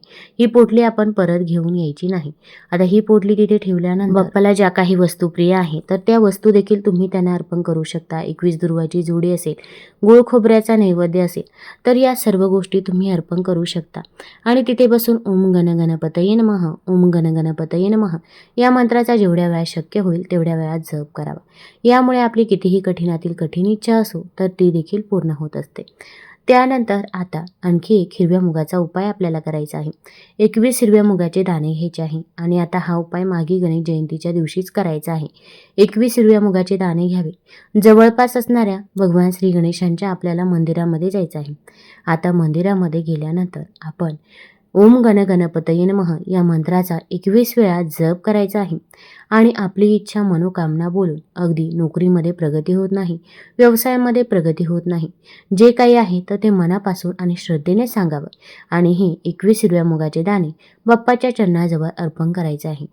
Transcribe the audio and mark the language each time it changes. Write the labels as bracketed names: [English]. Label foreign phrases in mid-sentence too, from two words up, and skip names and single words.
[Marathi] ही पोटली आपण परत घेऊन यायची नाही. आता ही पोटली तिथे ठेवल्यानंतर बाप्पाला ज्या काही वस्तू प्रिय आहे तर त्या वस्तू देखील तुम्ही त्यांना अर्पण करू शकता. 21 दुर्वाची जोडी असेल, गुळ खोबऱ्याचा नैवेद्य असेल, तर या सर्व गोष्टी तुम्ही अर्पण करू शकता आणि तिथे बसून [Sanskrit] ओम गण गणपतये नमः, ओम गण गणपतये नमः [Marathi] या मंत्राचा जेवढ्या वेळा शक्य होईल तेवढ्या वेळा जप करावा. यामुळे आपली कितीही कठीणातील कठीण इच्छा असो तर ती देखील पूर्ण होत असते. त्यानंतर आता आणखी एक हिरव्या मुगाचा उपाय आपल्याला करायचा आहे. 21 हिरव्या मुगाचे दाणे घ्यायचे आहे आणि आता हा उपाय माघी गणेश जयंतीच्या दिवशीच करायचा आहे. 21 हिरव्या मुगाचे दाणे घ्यावे. जवळपास असणाऱ्या भगवान श्री गणेशांच्या आपल्याला मंदिरामध्ये जायचं आहे. आता मंदिरामध्ये गेल्यानंतर आपण [Sanskrit] ओम गण गणपतये नमः [Marathi] या मंत्राचा 21 वेळा जप करायचा आहे आणि आपली इच्छा, मनोकामना बोलून अगदी नोकरीमध्ये प्रगती होत नाही, व्यवसायामध्ये प्रगती होत नाही, जे काही आहे तर ते मनापासून आणि श्रद्धेने सांगावं आणि हे 21 हिरव्या मुगाचे दाणे बाप्पाच्या चरणाजवळ अर्पण करायचे आहे.